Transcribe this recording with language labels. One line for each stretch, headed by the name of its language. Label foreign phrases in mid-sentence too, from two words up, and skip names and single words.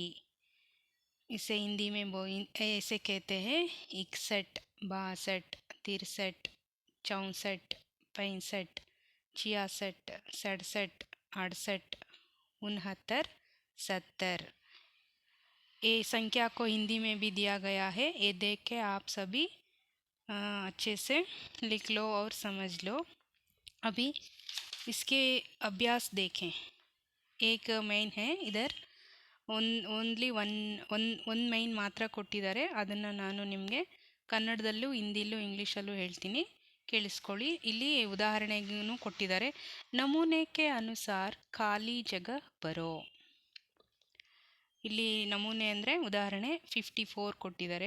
Hindi: इसे हिंदी में ऐसे कहते हैं 61, 62, 63, 64, 65, 66, 67, 68, 69, 70। ये संख्या को हिंदी में भी दिया गया है, ये देख के आप सभी अच्छे से लिख लो और समझ लो। अभी इसके अभ्यास देखें। एक मेन है इधर
English: only one main
Kannada: ಮಾತ್ರ ಕೊಟ್ಟಿದ್ದಾರೆ. ಅದನ್ನು ನಾನು ನಿಮಗೆ ಕನ್ನಡದಲ್ಲೂ ಹಿಂದಿಲೂ ಇಂಗ್ಲೀಷಲ್ಲೂ ಹೇಳ್ತೀನಿ, ಕೇಳಿಸ್ಕೊಳ್ಳಿ. ಇಲ್ಲಿ ಉದಾಹರಣೆಗೂ ಕೊಟ್ಟಿದ್ದಾರೆ.
Hindi: नमूने के अनुसार खाली जगह भरो.
Kannada: ಇಲ್ಲಿ ನಮೂನೆ ಅಂದರೆ ಉದಾಹರಣೆ 54 ಕೊಟ್ಟಿದ್ದಾರೆ.